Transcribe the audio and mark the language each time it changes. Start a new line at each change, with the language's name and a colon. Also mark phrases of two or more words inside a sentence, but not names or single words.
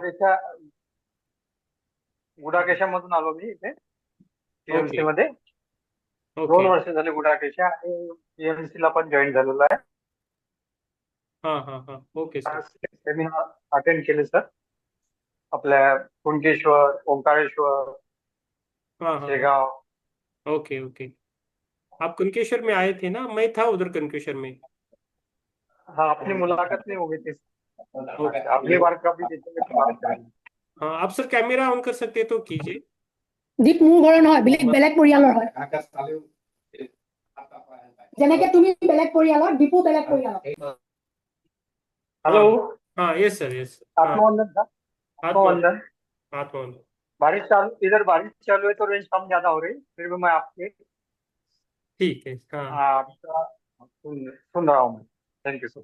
Marathi: गुडाकेशा, गुडाकेशा मधून आलो मी इथे टीएमसी ओके मध्ये. ओके. 2 वर्ष झाली गुडाकेशा, आणि टीएमसी ला पण जॉईन झालेलो आहे. हाँ हाँ हाँ, ओके सर.
English: seminar attend
Marathi: केले सर, आपल्या कुणकेश्वर, ओंकारेश्वर, हाँ हाँ हाँ, शेगाव. ओके ओके.
Hindi: आप कुनकेश्वर में आए थे ना, मैं था उधर कुनकेश्वर में. हाँ, अपनी मुलाकात नहीं हो गई थी. ओके. अगली बार कभी देखेंगे तो बात करेंगे. हाँ, आप सर
English: camera on
Hindi: कर सकते तो कीजिए.
Assamese: দীপ মোৰ ঘৰৰ নহয়, বেলেগ পৰিয়ালৰ হয়। যেনেকে তুমি বেলেগ পৰিয়ালৰ, দীপু বেলেগ পৰিয়ালৰ।
Hindi: हेलो. हाँ हाँ,
English: yes sir, yes sir.
Hindi: हाँ, आत्मवंदन था. आत्मवंदन. आत्मवंदन. आत्मवंदन. बारिश चालू, इधर बारिश चालू है तो रेंज कम ज्यादा हो रही, फिर भी मैं आपके ठीक है. हाँ, आपका सुन रहा हूँ मैं.
English: thank you
Hindi: सर.